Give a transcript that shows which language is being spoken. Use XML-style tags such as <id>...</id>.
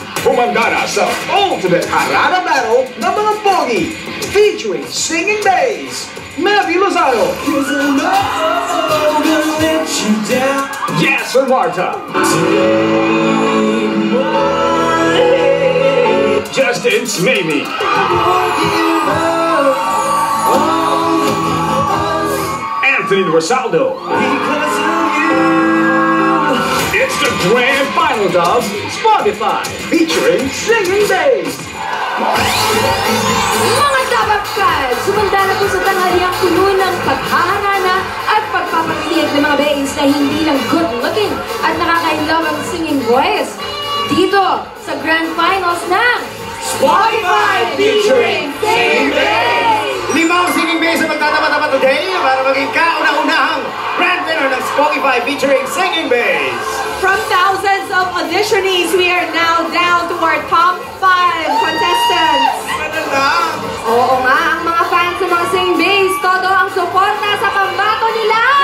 <tl>Humanda na sa Ultimate Harana Battle ng mga Pogi featuring Singing Bass, Matthew Lozano, Yasser Marta, Justin Smavy, Anthony Rosaldo.</tl> <en>It's the grand final of Spotify featuring Singing Bass.</en> <tl>Mga Dabarkads, sumanda na po sa tanghaliang puno ng paghaharana at pagpapakiliig ng mga bays na hindi lang good-looking at nakaka-inlove ang singing voice. Dito sa Grand Finals ng</tl> <en>Spotify featuring Singing Bass!</en> <tl>5 Singing Bass ang magtatapat-tapat today para maging kauna-unahang grand winner ng Spotify featuring Singing Bass.</tl> <en>From thousands of auditionees, we are now down to our top 5 contestants.</en> <tl>Ano lang? Oo nga, ang mga fans ng mga Singing Bass, todo ang suporta sa pambato nila!</tl>